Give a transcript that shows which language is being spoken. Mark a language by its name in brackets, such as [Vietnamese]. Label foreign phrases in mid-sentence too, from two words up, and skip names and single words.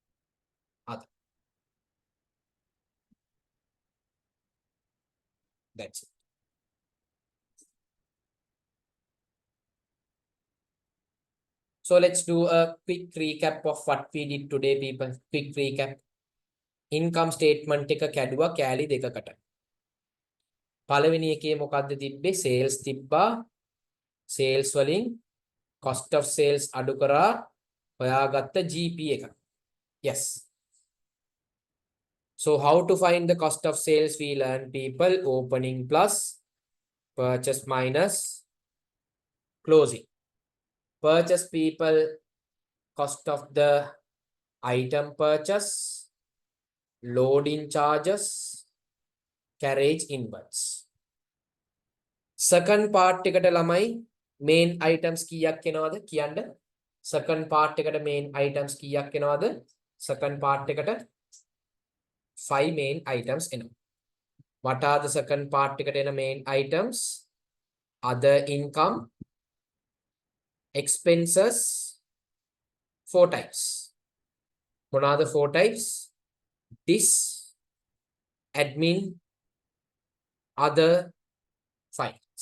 [English] That's it. So let's do a quick recap of what we did today, people. Quick recap. Income statement [Sinhala] එක කැඩුවා කෑලි දෙකකට. පළවෙනි එකේ මොකද්ද තිබ්බේ? sales තිබ්බා. sales වලින් [English] cost of sales [Sinhala] අඩු කරා හොයාගත්ත GP එක. [English] Yes. So how to find the cost of sales? We learn people, opening plus purchase minus closing. Purchase people, cost of the item purchase, loading charges, carriage inwards. Second part [Sinhala] එකට ළමයි [English] main items [Sinhala] කීයක් එනවද කියන්න? [English] Second part [Sinhala] එකට [English] main items [Sinhala] කීයක් එනවද? [English] Second part [Sinhala] එකට 5 [English] main items [Sinhala] එනවා. [English] What are the second part [Sinhala] එකට එන [English] main items? Other income, expenses, 4 types. What are the 4 types? This, admin, other, finance.